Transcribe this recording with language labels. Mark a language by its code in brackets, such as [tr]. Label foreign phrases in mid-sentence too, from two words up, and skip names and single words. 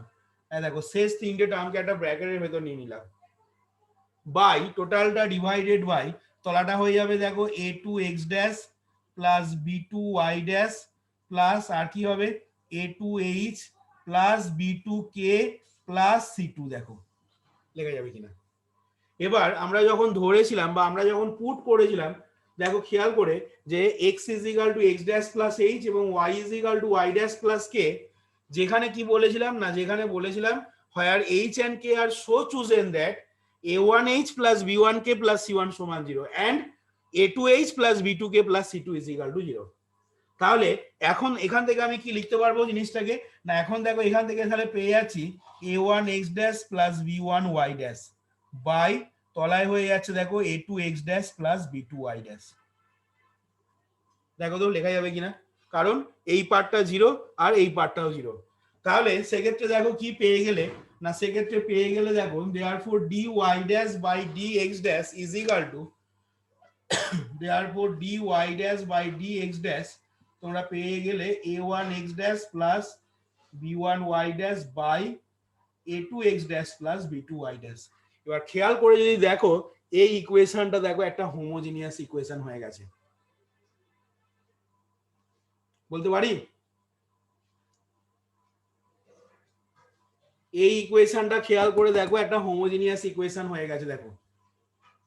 [bn] দেখো শেষ তিনটে টার্মকে একটা ব্র্যাকেটের ভেতর নিয়ে নিলাম, বাই টোটালটা [en] divided by [bn] তলাটা হয়ে যাবে দেখো [en] a2 x dash plus b2 y dash plus [bn] আর কি হবে [en] a2 h plus b2 k plus c2. [bn] দেখো লেখা যাবে কিনা। এবার আমরা যখন ধরেছিলাম বা আমরা যখন পুট করেছিলাম দেখো খেয়াল করে যে [en] x is equal to x dash plus h [bn] এবং [en] y is equal to y dash plus k, [bn] যেখানে কি বলেছিলাম না যেখানে বলেছিলাম [en] where h and k are so chosen that a1h plus b1k plus c1 [bn] সমান 0 [en] and a2h plus b2k plus c2 is equal to 0। [bn] তাহলে এখন এখান থেকে আমি কি লিখতে পারবো জিনিসটাকে না, এখন দেখো এখান থেকে তাহলে পেয়ে যাচ্ছি [en] a1 x dash plus b1 y dash [bn] বাই তলায় হয়ে যাচ্ছে দেখো [en] a2 x dash plus b2 y dash। [bn] দেখো তো লেখা যাবে কিনা, কারণ এই পার্টটা 0 আর এই পার্টটাও 0। তাহলে সেক্ষেত্রে দেখো কি পেয়ে গেলে না, সেক্ষেত্রে পেয়ে গেলে দেখো [en] therefore dy dash by dx dash is equal to therefore dy dash by dx dash [bn] তোমরা পেয়ে গেলে [en] a1 x dash plus b1 y dash by a2 x dash plus b2 y dash। [bn] এবার খেয়াল করে যদি দেখো এই ইকুয়েশনটা দেখো একটা [en] homogeneous equation [bn] হয়ে গেছে, বলতে পারি এই ইকুয়েশনটা খেয়াল করে দেখো একটা [en] homogeneous equation [bn] হয়ে গেছে।